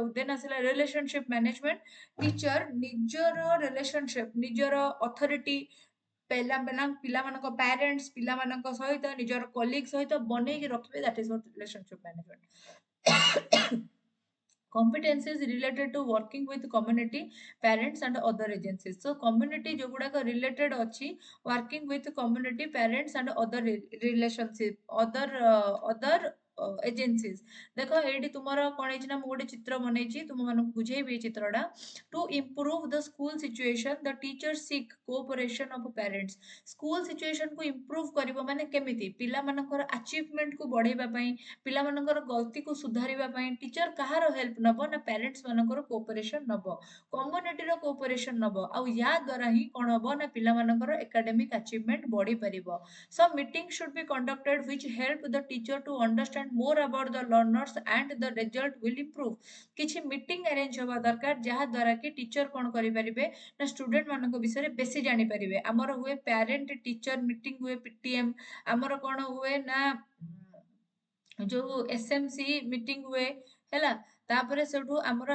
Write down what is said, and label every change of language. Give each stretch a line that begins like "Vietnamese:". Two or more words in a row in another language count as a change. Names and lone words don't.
Odia: ଦେନ୍ ଆସିଲା
English: relationship management.
Odia: ଟିଚର ନିଜର ରିଲେସନସିପ, ନିଜର ଅଥରିଟି ପିଲାମାନଙ୍କ ପ୍ୟାରେଣ୍ଟସ ପିଲାମାନଙ୍କ ସହିତ ନିଜର କଲିଗ ସହିତ ବନେଇକି ରଖିବେ,
English: that is what relationship management. competencies related to working with community, parents and other agencies। so community ଯୋଉଗୁଡାକ related ଅଛି working with community, parents and other relationship, other agencies।
Odia: ଦେଖ ଏଇଠି ତୁମର କଣ ହେଇଛି ନା ମୁଁ ଗୋଟେ ଚିତ୍ର ବନେଇଛି ତୁମମାନଙ୍କୁ ବୁଝେଇବି ଏଇ ଚିତ୍ରଟା।
English: to improve the school situation the teacher seek cooperation of parents।
Odia: ସ୍କୁଲ ସିଚୁଏସନକୁ ଇମ୍ପ୍ରୁଭ କରିବ ମାନେ କେମିତି ପିଲାମାନଙ୍କର ଆଚିଭମେଣ୍ଟକୁ ବଢେଇବା ପାଇଁ, ପିଲାମାନଙ୍କର ଗଲତିକୁ ସୁଧାରିବା ପାଇଁ ଟିଚର କାହାର ହେଲ୍ପ ନବ ନା ପ୍ୟାରେଣ୍ଟସ ମାନଙ୍କର କୋଅପରେସନ ନବ, କମ୍ୟୁନିଟିର କୋଅପରେସନ ନବ ଆଉ ୟା ଦ୍ୱାରା ହିଁ କଣ ହବ ନା ପିଲାମାନଙ୍କର
English: academic achievement
Odia: ବଢି ପାରିବ।
English: some meeting should be conducted which help the teacher to understand more about the learners and the result will improve।
Odia: କିଛି ମିଟିଂ ଆରେଞ୍ଜ ହବା ଦରକାର ଯାହା ଦ୍ୱାରା କି ଟିଚର କଣ କରିପାରିବେ ନା ଷ୍ଟୁଡେଣ୍ଟ ମାନଙ୍କ ବିଷୟରେ ବେଶୀ ଜାଣିପାରିବେ। ଆମର ହୁଏ
English: parent teacher meeting
Odia: ହୁଏ, ପିଟିଏମ, ଆମର କଣ ହୁଏ ନା ଯୋଉ
English: SMC meeting
Odia: ହୁଏ ହେଲା, ତାପରେ ସେଠୁ ଆମର